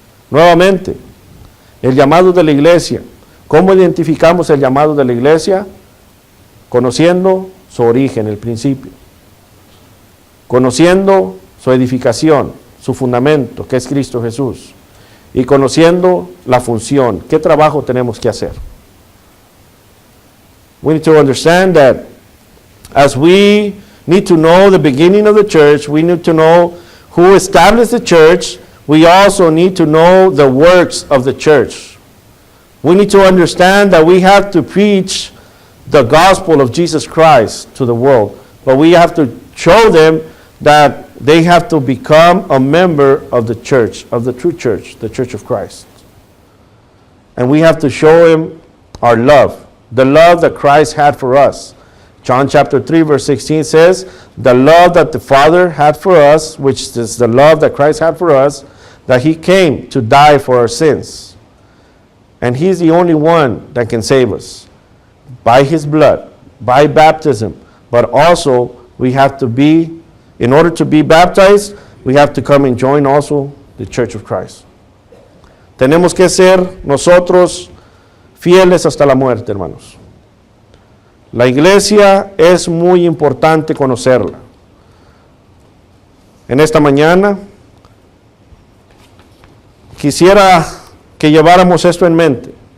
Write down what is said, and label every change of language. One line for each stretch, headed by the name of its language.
Spanish: Nuevamente, el llamado de la iglesia. ¿Cómo identificamos el llamado de la iglesia? Conociendo su origen, el principio. Conociendo su edificación, su fundamento, que es Cristo Jesús. Y conociendo la función, qué trabajo tenemos que hacer.
English: We need to understand that as we need to know the beginning of the church, we need to know who established the church, we also need to know the works of the church. We need to understand that we have to preach the gospel of Jesus Christ to the world, but we have to show them that they have to become a member of the church, of the true church, the church of Christ. And we have to show them our love, the love that Christ had for us. John chapter 3 verse 16 says, the love that the Father had for us, which is the love that Christ had for us, that he came to die for our sins. And he's the only one that can save us by his blood, by baptism. But also we have to be, in order to be baptized, we have to come and join also the Church of Christ.
Spanish: Tenemos que ser nosotros fieles hasta la muerte, hermanos. La iglesia es muy importante conocerla. En esta mañana quisiera que lleváramos esto en mente.